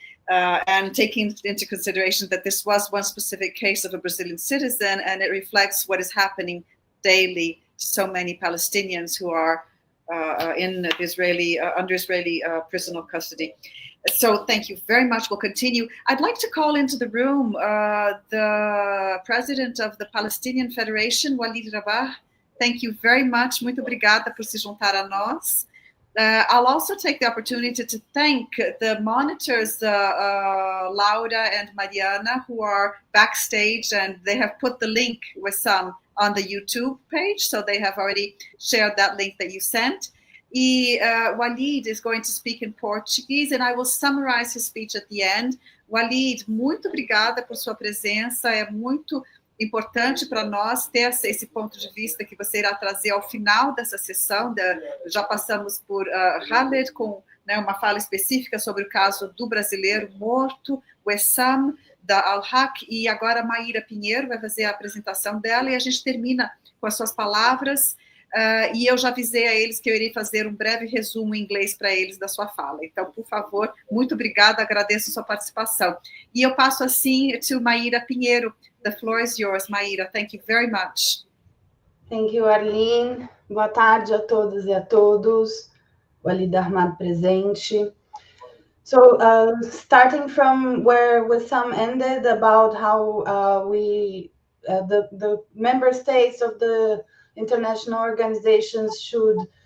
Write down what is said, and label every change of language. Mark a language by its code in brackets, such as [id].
[en] And taking into consideration that this was one specific case of a Brazilian citizen, and it reflects what is happening daily to so many Palestinians who are in the Israeli under Israeli prisoner custody. So thank you very much. We'll continue. I'd like to call into the room the president of the Palestinian Federation, Walid Rabah. Thank you very much. [pt] Muito obrigada por se juntar a nós. [en] I'll also take the opportunity to thank the monitors, Laura and Mariana, who are backstage, and they have put the link with some on the YouTube page, so they have already shared that link that you sent. Walid is going to speak in Portuguese, and I will summarize his speech at the end. [pt] Walid, muito obrigada por sua presença, é muito importante para nós ter esse ponto de vista que você irá trazer ao final dessa sessão. Já passamos por Khaled com uma fala específica sobre o caso do brasileiro morto, Wesam, da Al-Haq, e agora a Maíra Pinheiro vai fazer a apresentação dela, e a gente termina com as suas palavras, e eu já avisei a eles que eu irei fazer um breve resumo em inglês para eles da sua fala. Então, por favor, muito obrigada, agradeço a sua participação. E eu passo assim to Maíra Pinheiro. [en] The floor is yours, Maíra. Thank you very much. Thank you, [pt] Arlene. Boa tarde a todas e a todos. Walid Ahmad presente. [en] So, starting from where Wesam ended about how the member states of the international organizations should